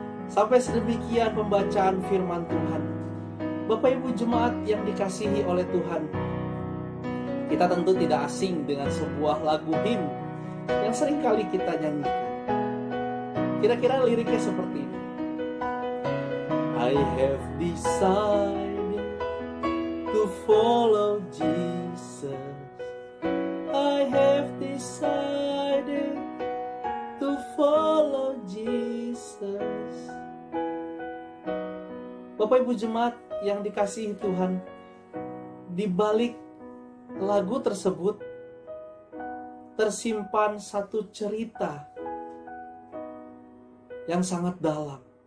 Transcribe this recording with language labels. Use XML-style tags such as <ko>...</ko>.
<id>Sampai sedemikian pembacaan firman Tuhan. Bapak Ibu Jemaat yang dikasihi oleh Tuhan, kita tentu tidak asing dengan sebuah lagu him yang seringkali kita nyanyikan. Kira-kira liriknya seperti ini.</id> <en>I have decided to follow Jesus. I have decided to follow Jesus.</en> <id>Bapak Ibu Jemaat yang dikasihi Tuhan, di balik lagu tersebut tersimpan satu cerita yang sangat dalam.</id>